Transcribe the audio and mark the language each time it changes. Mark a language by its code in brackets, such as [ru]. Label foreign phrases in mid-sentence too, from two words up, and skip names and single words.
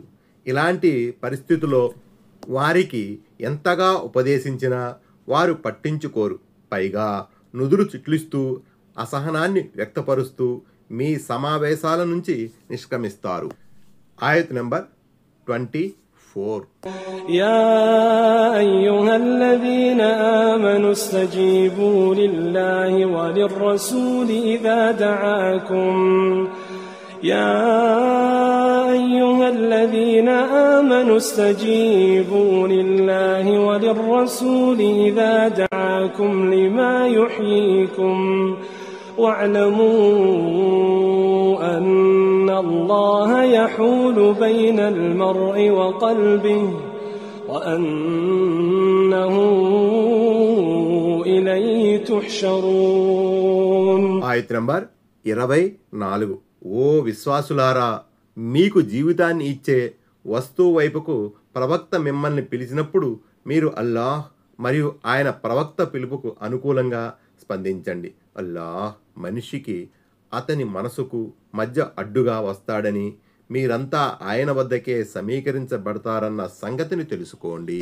[te] ఇలాంటి పరిస్థితుల్లో వారికి ఎంతగా ఉపదేశించినా వారు పట్టించుకోరు. పైగా నుదురు చిట్లిస్తూ అసహనాన్ని వ్యక్తపరుస్తూ మీ సమావేశాల నుంచి నిష్క్రమిస్తారు. ఆయత్ నంబర్ 24. [ar] يا أيها الذين آمنوا استجيبوا لله وللرسول إذا دعاكم يا أيها الذين آمنوا استجيبوا لله وللرسول إذا دعاكم لما يحييكم واعلموا أن الله يحول بين المرء وقلبه وأنه إليه تحشرون. [te] ఆయత్ నంబర్ 24. ఓ విశ్వాసులారా, మీకు జీవితాన్ని ఇచ్చే వస్తువు వైపుకు ప్రవక్త మిమ్మల్ని పిలిచినప్పుడు మీరు అల్లాహ్ మరియు ఆయన ప్రవక్త పిలుపుకు అనుకూలంగా స్పందించండి. అల్లాహ్ మనిషికి అతని మనసుకు మధ్య అడ్డుగా వస్తాడని, మీరంతా ఆయన వద్దకే సమీకరించబడతారన్న సంగతిని తెలుసుకోండి.